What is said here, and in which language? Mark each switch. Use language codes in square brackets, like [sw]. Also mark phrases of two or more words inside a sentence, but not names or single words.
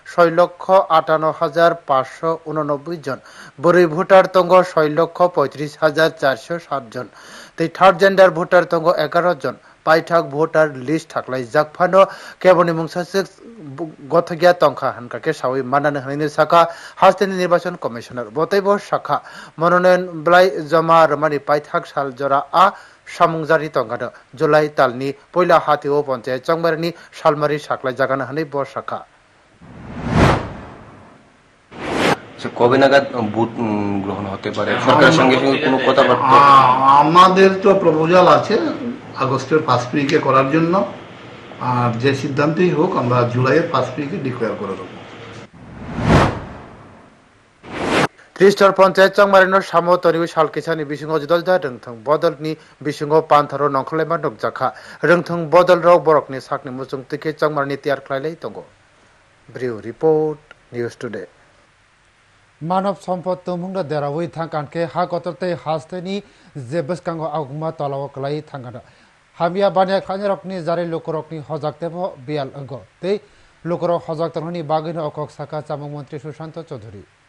[trp] 6,58,589 जन बोरै भोटार तंगो 6,35,407 जन तै [en] third gender voter [trp] तंगो 11 जन पाइथाक [en] voter list [trp] थाकलाय जाकफानो केबनि मुंसासे गथगिया तंखा हनकाके सावै मानानो हनैनि शाखा हास्तेनि निर्वाचन कमिशनार बतैबो शाखा मनोनयन ब्लाइ जमा रमानि पाइथाक साल जरा आ सामुंजारि तंगानो जुलाई तालनि पहिला हातेव पञ्चायत चंबारिनि सालमारि साख्लाय जागानो हनै ब शाखा [bn] কবে নাগাদ ভোট গ্রহণ হতে পারে সরকারের সঙ্গে কোনো কথাবার্তা আমাদের তো প্রপোজাল আছে আগস্টের 5 তারিখে করার জন্য আর যে সিদ্ধান্তই হোক আমরা জুলাইয়ের 5 তারিখে ডিক্লেয়ার করে দেব [trp] 30 पञ्चायत चंबारिनो सामतनि सालकेसानि बिसिंग जदलदा रोंथों बदलनि बिसिंग पान्थारो नंखलायमा नगजाखा रोंथों बदल रौ बरकनि साकनि मुचुं तिके चंबारिनि तियार खलायलै तंगो ब्रिउ [en] report news today [trp] मानव सम्पद तुमुंगा देरावै थांकानके हा गतरते हास्तेनि जेबसकांगो आगुमा तलाव कलाई थांगाना हामिया बानिया खाने रकनि जारे लोकरकनि हजाकतेबो बियाल अंगो ते लोकरक हजाकतरनि बागैनो अकक साका चामुं मन्त्री सुशांत चौधरी